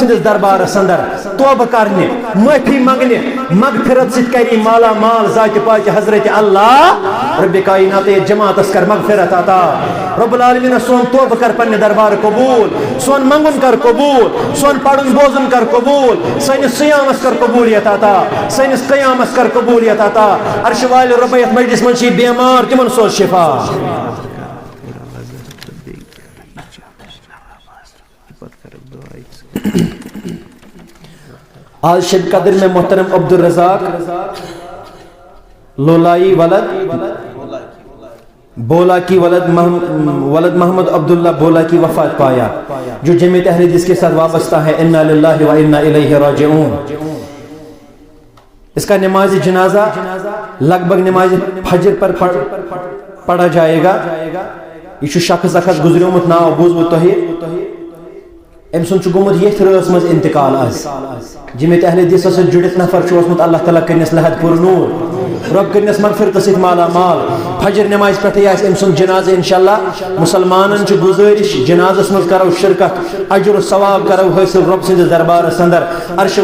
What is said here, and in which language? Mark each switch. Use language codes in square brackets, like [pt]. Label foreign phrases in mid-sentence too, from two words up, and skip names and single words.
[ks] سٕنٛدِس دربارس اندر توبہ کرنہِ معٲفی منگنہِ مغفرت سۭتۍ کری مالا مال ذاتہِ پاکہِ حضرت اللہ رب کائنات جماعتس کر مغفرت عطا رب العالمین سون توبہ کر پننہِ دربار قبول سون منگُن کر قبول سون پرُن بوزُن کر قبول سٲنِس سیامس کر قبولیت عطا سٲنِس قیامس کر قبولیت عطا عرش والہِ رۄب یتھ مجلس منٛز چھِ بیمار تمن سوز شفا [ur] آج شب قدر میں محترم عبد الرزاق لولائی ولد بولا کی ولد محمد عبداللہ بولا کی وفات پایا جو جمعیت اہل حدیث کے ساتھ وابستہ ہے [ar] انا للہ و انا الیہ راجعون [ur] اس کا نماز جنازہ لگ بھگ نماز فجر پر پڑھا جائے گا [ks] یہ شخص اخذ گزریومت ناو بوزمت تۄہہِ ام سن گومت یتھ رٲژ مز انتقال آز جمعیت اہل حدیث سۭتۍ جُڑِتھ نفر چھُ اوسمُت اللہ تعالیٰ کٔرنس لحد پور نور رب کٔرنس مغفرت سۭتۍ مالا مال فجر نماز پٮ۪ٹھٕے آسہِ ام سُنٛد جنازٕ انشاءاللہ مسلمانن چھِ گزٲرش جنازس منٛز کرو شرکت اجر و ثواب کرو حٲصِل رب سٕنٛدِس دربارس اندر عرش